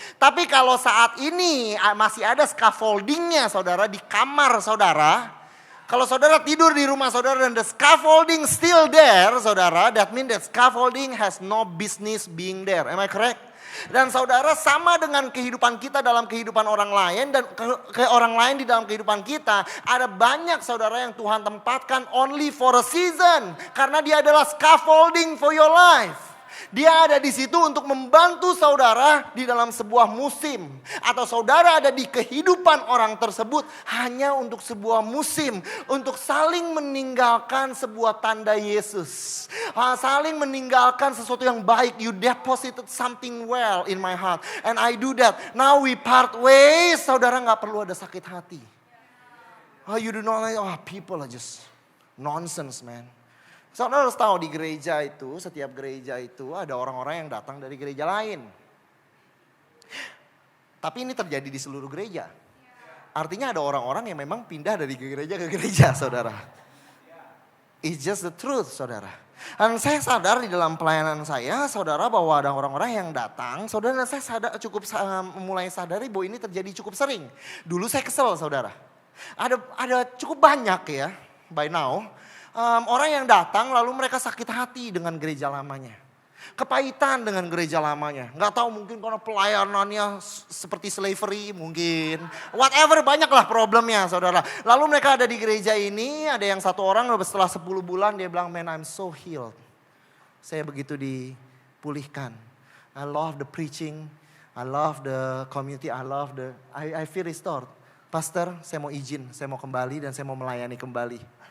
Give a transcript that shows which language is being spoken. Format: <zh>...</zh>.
<id>Tapi kalau saat ini masih ada scaffoldingnya, saudara, di kamar saudara. Kalau saudara tidur di rumah saudara dan</id> <en>the scaffolding still there, saudara, that means that scaffolding has no business being there. Am I correct?</en> <id>Dan saudara, sama dengan kehidupan kita dalam kehidupan orang lain dan ke orang lain di dalam kehidupan kita. Ada banyak saudara yang Tuhan tempatkan</id> <en>only for a season.</en> <id>Karena dia adalah scaffolding</id> <en>for your life.</en> <id>Dia ada di situ untuk membantu saudara di dalam sebuah musim. Atau saudara ada di kehidupan orang tersebut hanya untuk sebuah musim. Untuk saling meninggalkan sebuah tanda Yesus. Saling meninggalkan sesuatu yang baik.</id> <en>You deposited something well in my heart. And I do that. Now we part ways.</en> <id>Saudara gak perlu ada sakit hati.</id> <en>You do not like, people are just nonsense, man.</en> <id>Saudara harus tahu di gereja itu, setiap gereja itu ada orang-orang yang datang dari gereja lain. Tapi ini terjadi di seluruh gereja. Artinya ada orang-orang yang memang pindah dari gereja ke gereja, saudara.</id> <en>It's just the truth, saudara.</en> <id>Dan saya sadar di dalam pelayanan saya, saudara, bahwa ada orang-orang yang datang. Saudara, saya mulai sadari bahwa ini terjadi cukup sering. Dulu saya kesel, saudara. Ada cukup banyak ya,</id> <en>by now.</en> <id>Orang yang datang lalu mereka sakit hati dengan gereja lamanya. Kepahitan dengan gereja lamanya. Gak tahu mungkin karena pelayanannya seperti slavery mungkin. Whatever, banyaklah problemnya, saudara. Lalu mereka ada di gereja ini, ada yang satu orang setelah 10 bulan dia bilang,</id> <en>man, I'm so healed.</en> <id>Saya begitu dipulihkan.</id> <en>I love the preaching, I love the community, I feel restored.</en> <id>Pastor, saya mau izin, saya mau kembali dan saya mau melayani kembali.</id>